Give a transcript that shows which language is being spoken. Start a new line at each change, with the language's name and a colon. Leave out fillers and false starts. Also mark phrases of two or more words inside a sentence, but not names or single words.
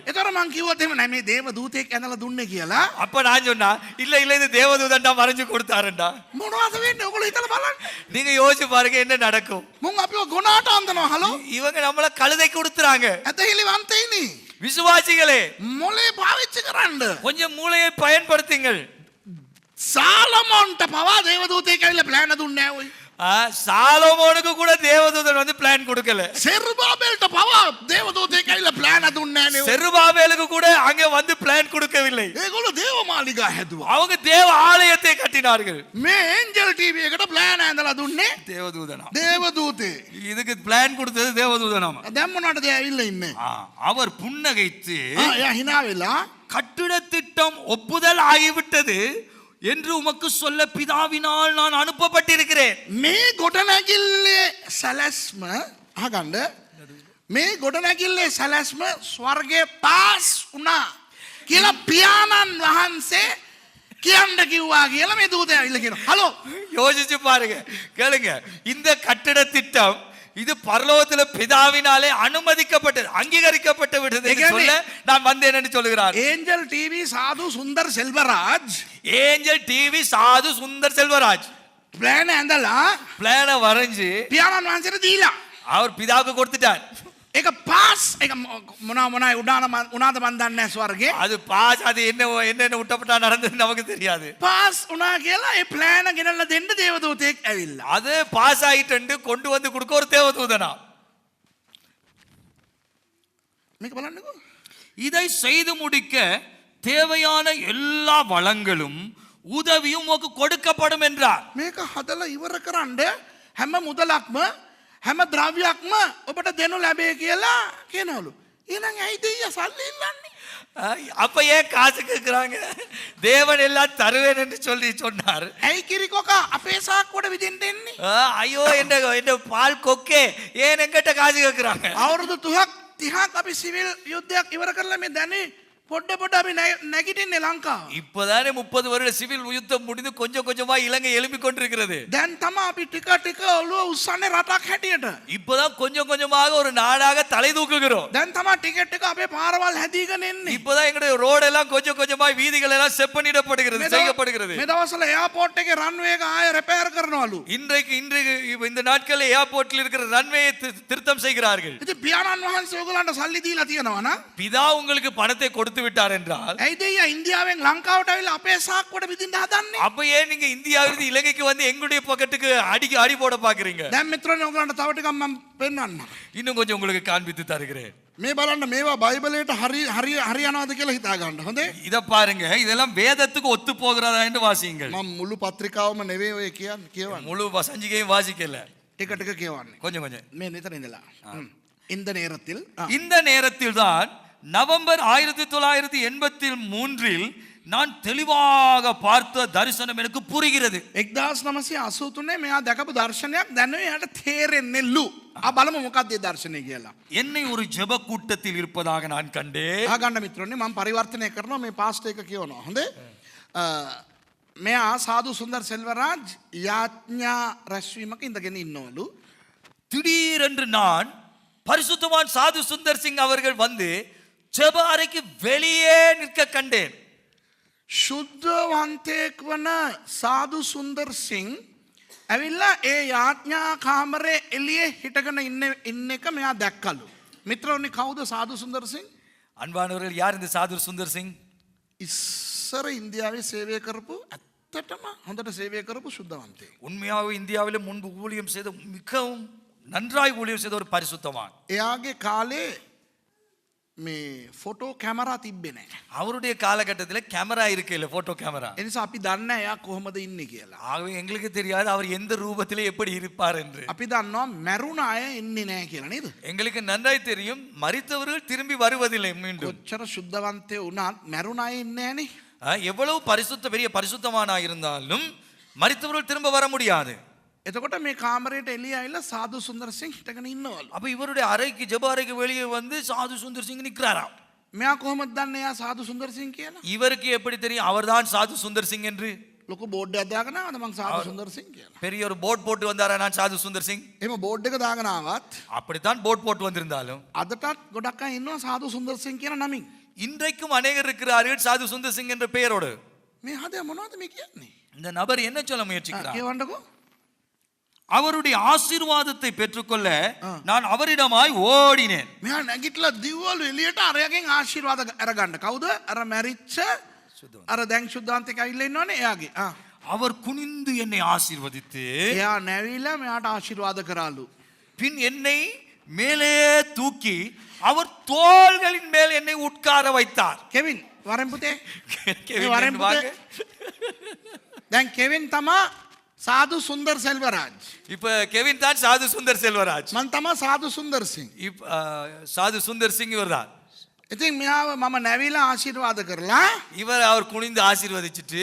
Sinhala: ඒතර මං කිව්වොත් එහෙම නෑ මේ දේව දූතෙක් ඇඳලා දුන්නේ කියලා.
Tamil: அப்ப நான் சொன்னா இல்ல இந்த தேவதூதன்டா வரைஞ்சு கொடுத்தாருண்டா.
Sinhala: මොනවද වෙන්නේ? ඔයගොල්ලෝ හිතලා බලන්න.
Tamil: நீங்க யோசிச்சு பாருங்க என்ன நடக்கும்.
Sinhala: මුන් අපිව ගොනාට අඳනවා. හලෝ.
Tamil: இவங்க நம்மள கழுதை கொடுத்துறாங்க.
Sinhala: ඇතහිලි වන්තයිනි.
Tamil: விசுவாசிகளே
Sinhala: මොලේ පාවිච්චි කරන්න.
Tamil: கொஞ்சம் மூளையை பயன்படுத்துங்கள்.
Sinhala: சாலமோன்ට පවා දේවදූතයෙක් ඇවිල්ලා ප්ලෑන් දුන්නේ නැහැ ඔයි.
Tamil: சாலமோனுக்கு கூட தேவதூதன் வந்து பிளான் கொடுக்கல.
Sinhala: செருபாபேல்ට පවා දේවදූතයෙක් ඇවිල්ලා ප්ලෑන් දුන්නේ නැහැ නේ.
Tamil: செருபாபேலுக்கு கூட அங்க வந்து பிளான் கொடுக்கவில்லை.
Sinhala: ඒගොල්ලෝ දේවමාලිගා හැදුවා.
Tamil: அவங்க தேவ ஆலயத்தை கட்டினார்கள்.
Sinhala: මේ ஏஞ்சல் டிவி එකට ප්ලෑන් ඇඳලා දුන්නේ
Tamil: தேவதூதனா.
Sinhala: දේවදූතේ.
Tamil: இதுக்கு பிளான் கொடுத்தது தேவதூதனாமா.
Sinhala: දැන් මොනවටද ඇවිල්ලා ඉන්නේ?
Tamil: அவர் புன்னகைத்து
Sinhala: එයා hina වෙලා
Tamil: கட்டிட திட்டம் ஒப்புதல் ஆகிவிட்டது என்று உமக்கு சொல்ல பிதாவினால் நான் அனுப்பப்பட்டிருக்கிறேன்.
Sinhala: මේ ගොඩනැගිල්ලේ සැලැස්ම අහගන්න. මේ ගොඩනැගිල්ලේ සැලැස්ම ස්වර්ගයේ පාස් වුණා කියලා පියාණන් වහන්සේ කියන්න කිව්වා කියලා මේ දූතයා ඇවිල්ලා කියනවා. හලෝ
Tamil: யோசிச்சு பாருங்க கேளுங்க இந்த கட்டிட திட்டம் இது பரலோகத்துல பிதாவினாலே அனுமதிக்கப்பட்டது அங்கீகரிக்கப்பட்டு விட்டது என்று சொல்ல நான் வந்தேன் என்று சொல்கிறார். ஏஞ்சல் டிவி சாது சுந்தர் செல்வராஜ் ஏஞ்சல் டிவி சாது சுந்தர் செல்வராஜ்
Sinhala: பிளான் ඇඳලා
Tamil: பிளானை வரைஞ்சு
Sinhala: පියාණන් වහන්සේට දීලා
Tamil: அவர் பிதாவுக்கு கொடுத்துட்டார்.
Sinhala: ඒක පාස් ඒක මොනා උනාද මන් දන්නේ නැහැ ස්වර්ගේ.
Tamil: அது பாஸ் அது என்ன விட்டப்பட்டா நடந்தது நமக்கு தெரியாது.
Sinhala: පාස් උනා කියලා ඒ ප්ලෑන ගෙනල්ලා දෙන්න දේවදූතයෙක් ඇවිල්ලා.
Tamil: அது பாஸ் ஆயிட்டு கொண்டு வந்து கொடுக்க ஒரு தேவதூதனா.
Sinhala: මේක බලන්නකෝ.
Tamil: இதை செய்து முடிக்க தேவையான எல்லா வளங்களும் உதவியும் உமக்கு கொடுக்கப்படும் என்றார்.
Sinhala: මේක හදලා ඉවර කරන්න හැම මුදලක්ම හැම ද්‍රව්‍යයක්ම ඔබට දෙනු ලැබේ කියලා කියනවලු. එහෙනම් ඇයි දෙයියා සල්ලි ඉල්ලන්නේ?
Tamil: அப்ப ஏன் காசு கேட்கிறாங்க? தேவன் எல்லாம் தருவேன் என்று சொல்லி சொன்னார்.
Sinhala: ඇයි කිරිකොකා අපේ සාක්කුවට විදින්න එන්නේ?
Tamil: ஐயோ என்ன பால் கொக்கே ஏன் எங்கிட்ட காசு கேட்கிறாங்க?
Sinhala: අවුරුදු 30ක් අපි සිවිල් යුද්ධයක් ඉවර කරලා මේ දැනේ පොඩ අපි නැගිටින්නේ ලංකාව.
Tamil: இப்போதானே 30 வருட சிவில் யுத்தம் முடிந்து கொஞ்சம் கொஞ்சமா இலங்கை எழும்பிக் கொண்டிருக்கிறது.
Sinhala: දැන් තමයි අපි ටික ටික ඔළුව උස්සන්නේ රටක් හැටියට.
Tamil: இப்போதான் கொஞ்சம் கொஞ்சமாக ஒரு நாடாக தலை தூக்குகிறோம்.
Sinhala: දැන් තමයි ටික ටික අපේ පාරවල් හැදීගෙන එන්නේ.
Tamil: இப்போதான் எங்களுடைய ரோட் எல்லாம் கொஞ்சம் கொஞ்சமா வீதிகள் எல்லாம் செப்பனிடப்படுகிறது செய்யப்படுகிறது.
Sinhala: මේ දවස්වල එයාපෝට් එකේ රන්වේ එක ආයෙ රිපෙයාර් කරනවලු.
Tamil: இன்றைக்கு இந்த நாட்களில் ஏர்போர்ட்டில் இருக்கிற ரன்வேயை திருத்தம் செய்கிறார்கள்.
Sinhala: ඉතින් පියාණන් වහන්සේ ඔයගලන්ට සල්ලි දීලා තියෙනවා නා?
Tamil: பிதா உங்களுக்கு பணத்தை கொடுத்து விட்டார் என்றால்
Sinhala: ඇයි දෙයියා ඉන්දියාවෙන් ලංකාවට ඇවිල්ලා අපේ සාක්කුවට විදින්න හදන්නේ?
Tamil: அப்ப ஏன் நீங்க இந்தியாவிலிருந்து இலங்கைக்கு வந்து எங்களுடைய பாக்கெட்டுக்கு அடி போட பாக்குறீங்க?
Sinhala: දැන් මිත්‍රයනි ඔයගලන්ට තව ටිකක් මම පෙන්වන්නම්.
Tamil: இன்னும் கொஞ்சம் உங்களுக்கு காண்பித்து தருகிறேன்.
Sinhala: මේ බලන්න මේවා බයිබලයට හරි යනවාද කියලා හිතා ගන්න. හොඳේ?
Tamil: இத பாருங்க இதெல்லாம் வேதத்துக்கு ஒத்து போகிறதா என்று வாசியுங்கள்.
Sinhala: මම මුළු පත්‍රිකාවම නෙවෙයි ඔය කියවන්නේ.
Tamil: முழு சஞ்சிகையும் வாசிக்கல.
Sinhala: ටික ටික කියවන්නේ.
Tamil: கொஞ்சம்
Sinhala: මේ නිතර ඉඳලා.
Tamil: இந்த நேரத்தில் இந்த நேரத்தில் தான் நவம்பர் 1983 நான் தெளிவாக பார்த்த தரிசனம் எனக்கு புரிகிறது.
Sinhala: 1983 මෙයා දැකපු දර්ශනයක් දැන් එයාට තේරෙන්නේලු. බලමු මොකක්ද ඒ දර්ශනය කියලා.
Tamil: என்னை ஒரு ஜெப கூட்டத்தில் இருப்பதாக நான் கண்டேன்.
Sinhala: අහගන්න මිත්‍රෝනේ මම පරිවර්තනය කරනවා මේ පාස්ටර් එක කියවනවා. හොඳේ? මෙයා සාදු සුන්දර් සෙල්වරාජ් යාඥා රැස්වීමක ඉඳගෙන ඉන්නවලු.
Tamil: திடீரென்று நான் பரிசுத்தவான் சாது சுந்தர் சிங் அவர்கள் வந்து ஜெப அறைக்கு வெளியே நிற்க கண்டேன்.
Sinhala: ශුද්ධවන්තයෙක් වන සාදු සුන්දර් සිං ඇවිල්ලා ඒ යාඥා කාමරේ එළියේ හිටගෙන ඉන්න එක මෙයා දැක්කලු. මිත්‍රෝනි කවුද සාදු සුන්දර් සිං?
Tamil: அன்பானவர்கள் யார் இந்த சாது சுந்தர் சிங்?
Sinhala: ඉස්සර ඉන්දියාවේ සේවය කරපු ඇත්තටම හොඳට සේවය කරපු ශුද්ධවන්තයෙක්.
Tamil: உண்மையாகவே இந்தியாவிலே முன்பு ஊழியம் செய்த மிகவும் நன்றாய் ஊழியம் செய்த ஒரு பரிசுத்தவான்.
Sinhala: එයාගේ කාලේ මේ
English: photo camera
Sinhala: තිබ්බේ නැහැ.
Tamil: அவருடைய காலகட்டத்தில் கேமரா இருக்கு இல்ல
English: photo camera.
Sinhala: ඒ නිසා අපි දන්නේ එයා කොහොමද ඉන්නේ කියලා.
Tamil: ஆகவே எங்களுக்கு தெரியாது அவர் எந்த ரூபத்திலே எப்படி இருப்பார் என்று.
Sinhala: අපි දන්නවා මැරුණ අය එන්නේ නැහැ කියලා නේද?
Tamil: எங்களுக்கு நன்றாய் தெரியும் மரித்தவர்கள் திரும்பி வருவதில்லை மீண்டும்.
Sinhala: කොච්චර සුද්ධවන්තයෝ වුණත් මැරුණ අය ඉන්නේ නැහනේ.
Tamil: எவ்வளவு பெரிய பரிசுத்தமானா இருந்தாலும் மரித்தவர்கள் திரும்ப வர முடியாது.
Sinhala: එතකොට මේ කාමරයට එළිය ආවිලා සාදු සුන්දරසිංහ හිටගෙන ඉන්නවලු.
Tamil: அப்ப இவருடைய அறைக்கு ஜெப அறைக்கு வெளியே வந்து சாது சுந்தர் சிங் நிற்கிறாராம்.
Sinhala: මෙයා කොහොමද දන්නේ එයා සාදු සුන්දරසිංහ කියලා?
Tamil: இவருக்கு எப்படி தெரியும் அவர்தான் சாது சுந்தர் சிங் என்று?
Sinhala: ලොකු බෝඩ් එකක් දාගෙන ආවද මං සාදු සුන්දරසිංහ කියලා.
Tamil: பெரிய ஒரு போர்ட் போட்டு வந்தாரா நான் சாது சுந்தர் சிங்?
Sinhala: එහෙම බෝඩ් එක දාගෙන ආවත්
Tamil: அப்படித்தான் போர்ட் போட்டு வந்திருந்தாலும்
Sinhala: අදටත් ගොඩක් අය ඉන්නවා සාදු සුන්දරසිංහ කියන නමින්.
Tamil: இன்றைக்கும் அநேகர் இருக்கிறார்கள் சாது சுந்தர் சிங் என்ற பெயரோடு.
Sinhala: මේ හදේ මොනවද මේ කියන්නේ?
Tamil: இந்த நபர் என்ன சொல்ல முயற்சிக்கிறார்?
Sinhala: කියවන්නකෝ.
Tamil: அவருடைய ஆசீர்வாதத்தை பெற்றுக்கொள்ள நான் அவரிடமாய் ஓடினேன்.
Sinhala: මෙයා නැගිටලා දිව්වලු එළියට අරයාගෙන් ආශිර්වාද අරගන්න. කවුද? අර මැරිච්ච අර දැන් සුද්ධාන්තක ඇවිල්ලා ඉන්නවනේ එයාගේ.
Tamil: அவர் குனிந்து என்னை ஆசீர்வதித்து
Sinhala: එයා නැවිලා මෙයාට ආශිර්වාද කරාලු.
Tamil: பின் என்னை மேலே தூக்கி அவர் தோள்களின் மேல் என்னை உட்கார வைத்தார்.
Sinhala: කෙවින් වරෙන් පුතේ.
Tamil: கெவின்
Sinhala: වරෙන්
Tamil: என்று வாங்க.
Sinhala: දැන් කෙවින් තමා සාදු සුන්දර සෙල්වරාජ්.
Tamil: இப்ப கெவின் தான் சாது சுந்தர் செல்வராஜ்.
Sinhala: මං තමා සාදු සුන්දරසිංහ.
Tamil: சாது சுந்தர் சிங் இவர்தான்.
Sinhala: ඉතින් මෙයාව මම නැවිලා ආශිර්වාද කරලා
Tamil: இவர் அவர் குனிந்து ஆசீர்வதிச்சிட்டு